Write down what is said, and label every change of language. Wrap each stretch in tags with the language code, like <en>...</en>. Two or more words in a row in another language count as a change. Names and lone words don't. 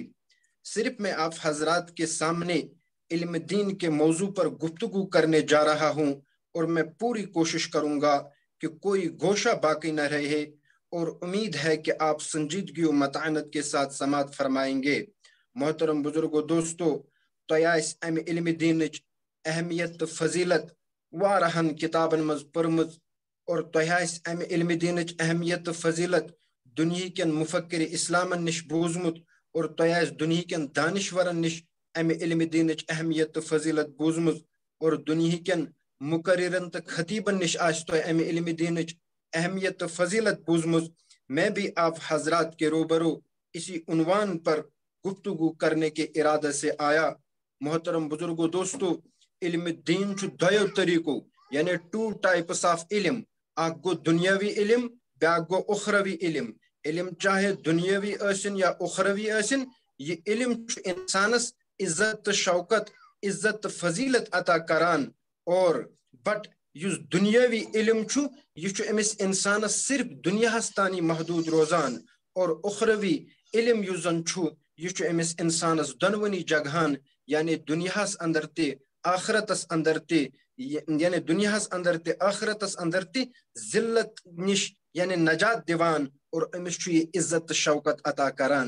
<ur>صرف میں آپ حضرات کے سامنے علم دین کے موضوع پر گفتگو کرنے جا رہا ہوں، اور میں پوری کوشش کروں گا کہ کوئی گوشہ باقی نہ رہے، اور امید ہے کہ آپ سنجیدگی و متانت کے ساتھ سماعت فرمائیں گے.</ur> <ks>محترم بزرگو دوستو، تیاس ام علم دینچ اہمیت تو فضیلت وارہن کتابن مز پرمز، اور تیاس ام علم دینچ اہمیت تو فضیلت دنیا کن مفکر اسلامن نش بوزمت، اور تیاس دنیا کن دانشورن نش ام علم دینچ اہمیت تو فضیلت بوزمت، اور دنیا کن مقررن تو خطیبن نش آس تو ام علم دینچ اہمیت تو فضیلت بوزمت.</ks> <ur>میں بھی آپ حضرات کے روبرو اسی عنوان پر گفتگو کرنے کے ارادہ سے آیا.</ur> <ks>محترم بزرگو دوستو، علم دین چھُ دۄیو طریقو یعنی 2</ks> <en>types of</en> <ks>علم. اکھ گو دنیاوی علم، بیاکھ گو اخروی علم. علم چاہے دنیاوی ٲسِن یا اخروی ٲسِن، یہ علم چھُ انسانس عزت تہٕ شوکت، عزت تہٕ فضیلت عطا کران. اور بٹ یُس دنیاوی علم چھُ یہ چھُ أمِس انسانس صرف دنیاہس تانی محدود روزان، اور اخروی علم یُس زن چھُ یہ چھُ أمِس انسانس دۄنوٕنی جگہن یعنی دنیاہس اندر تہِ آخرتس اندر تہِ، یعنی دنیاہس اندر تہِ آخرتس اندر تہِ ذلت نش یعنی نجات دیوان، اور أمِس چھُ یہ عزت تہٕ شوکت عطا کران.</ks>